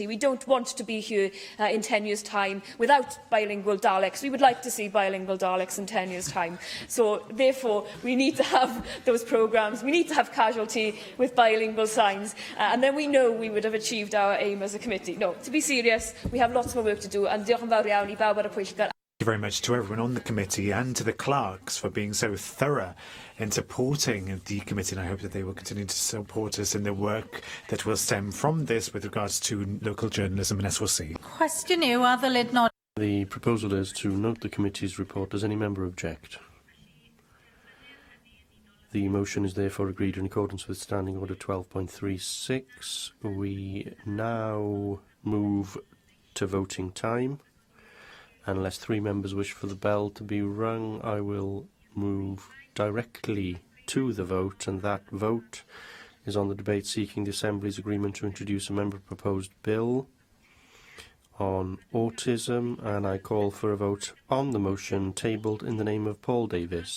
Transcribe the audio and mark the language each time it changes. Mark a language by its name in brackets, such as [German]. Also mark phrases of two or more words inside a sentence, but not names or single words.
[English] We don't want to be here in 10 years' time without bilingual Daleks. We would like to see bilingual Daleks in 10 years' time. So therefore we need to have those programmes. We need to have Casualty with bilingual signs, and then we know we would have achieved our aim as a committee. No, to be serious, we have lots more work to do, and [Welsh] diolch yn fawr iawn I bawb ar y pwyllgor. [English] Thank you very much to everyone on the committee and to the clerks for being so thorough in supporting the committee, and I hope that they will continue to support us in the work that will stem from this with regards to local journalism and SOC. [Welsh] Cwestiwn yw a ddylid nod. [English] The proposal is to note the committee's report. Does any member object? The motion is therefore agreed in accordance with Standing Order 12.36. We now move to voting time. Unless 3 members wish for the bell to be rung, I will move directly to the vote, and that vote is on the debate seeking the Assembly's agreement to introduce a member-proposed bill on autism, and I call for a vote on the motion tabled in the name of Paul Davis.